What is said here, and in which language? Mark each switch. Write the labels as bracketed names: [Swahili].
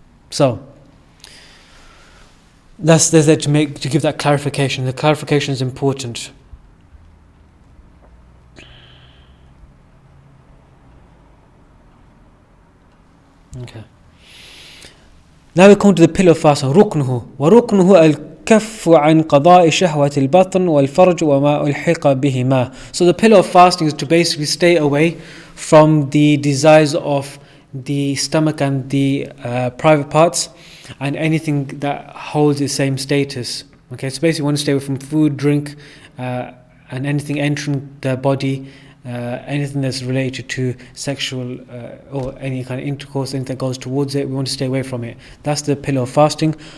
[English] So there's there to give that clarification. The clarification is important. Okay. Now we come to the pillar of fasting. [Arabic] ركنه وركنه الكف عن قضاء شهوة البطن والفرج وما ألحق بهما. [English] So the pillar of fasting is to basically stay away from the desires of the stomach and the private parts and anything that holds the same status. Okay, so basically you want to stay away from food, drink, and anything entering the body, anything that's related to sexual or any kind of intercourse, anything that goes towards it, we want to stay away from it. That's the pillar of fasting.